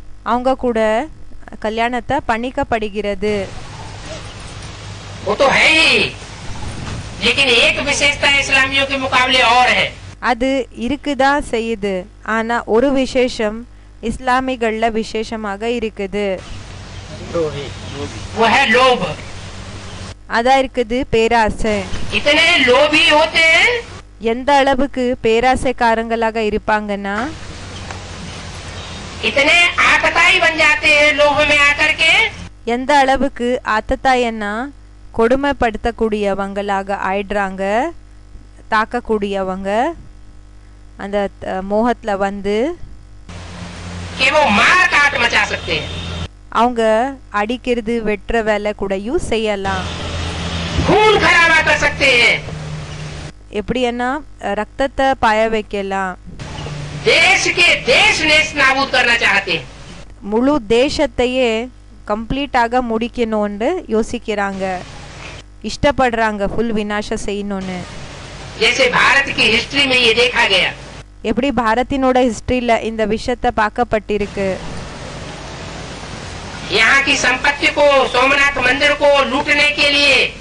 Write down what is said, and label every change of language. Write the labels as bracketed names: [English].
[Tamil] அவங்க கூட கல்யாணத்தை பண்ணிக்கப்படுகிறது. [Hindi] वो तो है ही, लेकिन एक विशेषता इस्लामियों के मुकाबले और है. [Tamil] அது இருக்குதா செய்யுது, ஆனா ஒரு விசேஷம் இஸ்லாமிகள்ல விசேஷமாக இருக்குது. [Hindi] वो है लोभ. [Tamil] அதான் இருக்குது பேராசை. [Hindi] इतने लोभी होते हैं, [Tamil] எந்த அளவுக்கு பேராசைக்காரங்களாக இருப்பாங்கன்னா [Hindi] इतने आतताई बन जाते हैं लोभ में आकर के, [Tamil] எந்த அளவுக்கு ஆத்தத்தாயன்னா கொடுமைப்படுத்தக்கூடியவங்களாக ஆயிடுறாங்க, தாக்கக்கூடியவங்க அந்த மோகத்துல வந்து [Hindi] कि वो मार काट मचा सकते हैं, [Tamil] அவங்க அடிக்கிறது வெட்டுற வேலை கூடயும் செய்யலாம். [Hindi] खून खराबा कर सकते हैं, [Tamil] எப்படின்னா ரத்தத்தை பாய வைக்கலாம். [Hindi] देश के देश नेस्त नाबूद करना चाहते हैं, [Tamil] முழு தேசத்தையே கம்ப்ளீட்டாக முடிக்கணும்னு யோசிக்கிறாங்க, இஷ்டப்படுறாங்க ஃபுல் விநாசம் செய்யணும்னு. [Hindi] जैसे भारत की हिस्ट्री में ये देखा गया, [Tamil] எப்படி பாரத்தினோட ஹிஸ்டரியில இந்த விஷயத்தை பார்க்கப்பட்டிருக்கு. [Hindi] यहाँ की संपत्ति को, सोमनाथ मंदिर को लूटने के लिए